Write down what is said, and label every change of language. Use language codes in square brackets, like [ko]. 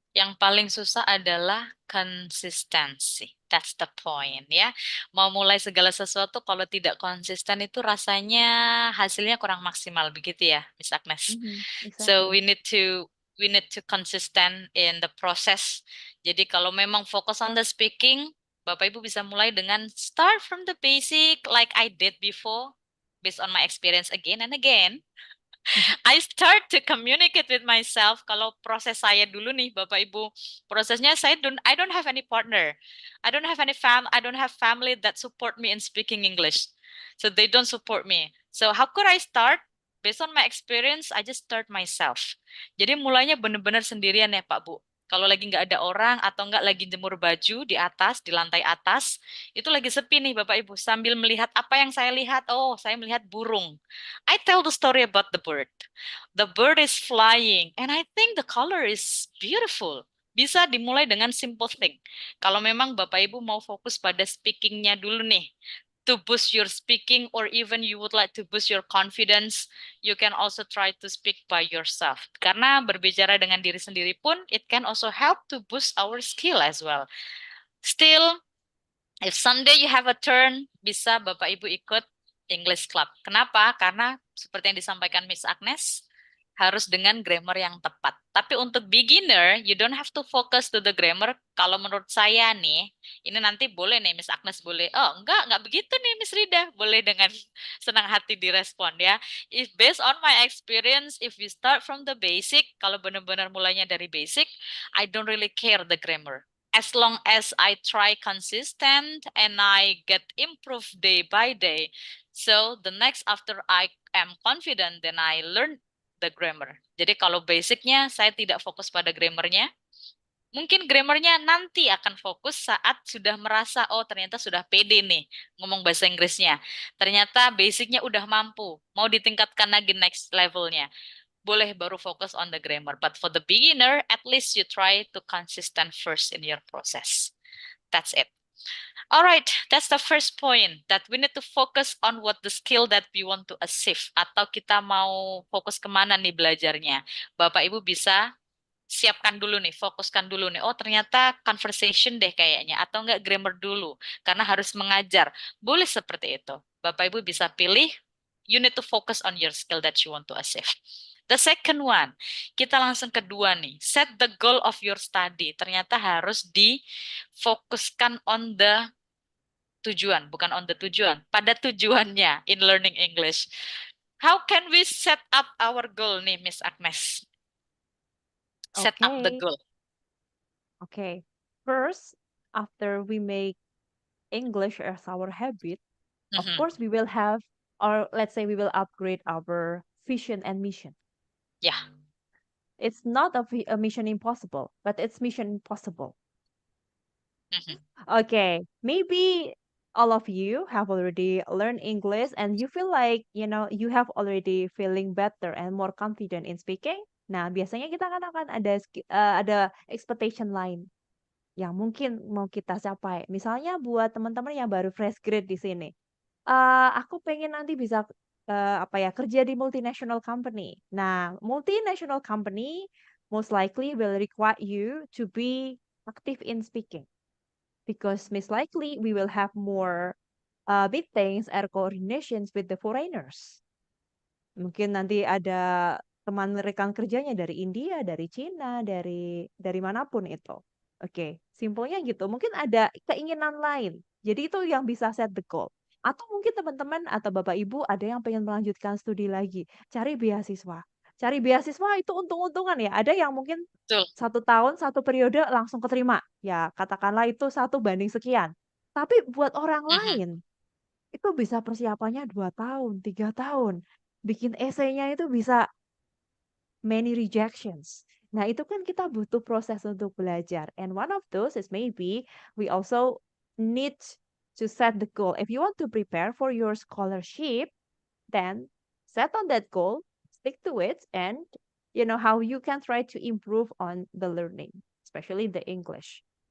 [id] Yang paling susah adalah konsistensi. [en] That's the point [id] ya. Mau mulai segala sesuatu kalau tidak konsisten itu rasanya hasilnya kurang maksimal begitu ya, Miss Agnes. Mhm, [en] So exactly. we need to consistent in the process. [id] Jadi kalau memang fokus [en] on the speaking, [id] Bapak Ibu bisa mulai dengan [en] start from the basic like I did before based on my experience again and again. I start to communicate with myself. [id] Kalau proses saya dulu nih, Bapak Ibu, prosesnya [en] I don't have any partner. I don't have family that support me in speaking English. So they don't support me. So how could I start? Based on my experience, I just start myself. [id] Jadi mulainya benar-benar sendirian ya, Pak Bu. Kalau lagi nggak ada orang atau nggak lagi jemur baju di atas, di lantai atas, itu lagi sepi nih Bapak Ibu. Sambil melihat apa yang saya lihat, oh saya melihat burung. [en] I tell the story about the bird. The bird is flying, and I think the color is beautiful. [id] Bisa dimulai dengan [en] simple thing. [id] Kalau memang Bapak Ibu mau fokus pada speakingnya dulu nih, [en] to boost your speaking, or even you would like to boost your confidence, you can also try to speak by yourself. [id] Karena berbicara dengan diri sendiri pun, [en] it can also help to boost our skill as well. Still, If someday you have a turn, [id] bisa Bapak Ibu ikut [en] English Club. [id] Kenapa? Karena seperti yang disampaikan Miss Agnes, harus dengan grammar yang tepat. Tapi untuk [en] beginner, you don't have to focus to the grammar. [id] Kalau menurut saya nih, ini nanti boleh nih Miss Agnes boleh. Oh, enggak begitu nih Miss Rida. Boleh dengan senang hati direspon ya. [en] If based on my experience, if we start from the basic, [id] kalau benar-benar mulainya dari basic, [en] I don't really care the grammar as long as I try consistent and I get improved day by day. So the next after I am confident, then I learn the grammar. [id] Jadi kalau basicnya saya tidak fokus pada grammarnya, mungkin grammarnya nanti akan fokus saat sudah merasa, oh ternyata sudah pede nih ngomong bahasa Inggrisnya. Ternyata basicnya udah mampu, mau ditingkatkan lagi next levelnya boleh baru fokus [en] on the grammar. But for the beginner, at least you try to consistent first in your process. That's it. All right, that's the first point that we need to focus on what the skill that we want to achieve. [id] Atau kita mau fokus kemana nih belajarnya. Bapak Ibu bisa siapkan dulu nih, fokuskan dulu nih. Oh ternyata conversation deh kayaknya. Atau enggak grammar dulu. Karena harus mengajar. Boleh seperti itu. Bapak Ibu bisa pilih, [en] you need to focus on your skill that you want to achieve. The second one, [id] kita langsung kedua nih. [en] Set the goal of your study. [id] Ternyata harus difokuskan on the tujuan, bukan on the tujuan, pada tujuannya [en] in learning English. How can we set up our goal nih, Miss Agnes? Set up the Okay. goal. Okay. First, after we make English as our habit, of Mhm. course, we will have, or let's say we will upgrade our vision and mission. Ya, It's not a mission impossible, but it's mission impossible. mhm. Okay, maybe all of you have already learned English and you feel like, you have already feeling better and more confident in speaking. [id] Nah, biasanya kita kan akan ada expectation lain yang mungkin mau kita capai. Misalnya buat teman-teman yang baru fresh grade di sini. Aku pengen nanti bisa, apa ya, kerja di multinational company. [en] Nah, multinational company most likely will require you to be active in speaking because most likely we will have more, meetings or coordinations with the foreigners. [id] Mungkin nanti ada teman rekan kerjanya dari India, dari Cina, dari manapun itu. Oke, simpelnya gitu. Mungkin ada keinginan lain. Jadi itu yang bisa set the goal. Atau mungkin teman-teman atau Bapak Ibu ada yang pengen melanjutkan studi lagi, cari beasiswa. Cari beasiswa itu untung-untungan ya. Ada yang mungkin Betul. 1 tahun, 1 periode langsung keterima. Ya, katakanlah itu 1 banding sekian. Tapi buat orang Mhm. lain, itu bisa persiapannya 2 tahun, 3 tahun. Bikin esainya itu bisa [en] many rejections. [id] Nah, itu kan kita butuh proses untuk belajar. [en] And one of those is maybe we also need to set the goal. If you want to prepare for your scholarship, then set on that goal, stick to it, and you know how you can try to improve on the learning, especially the English.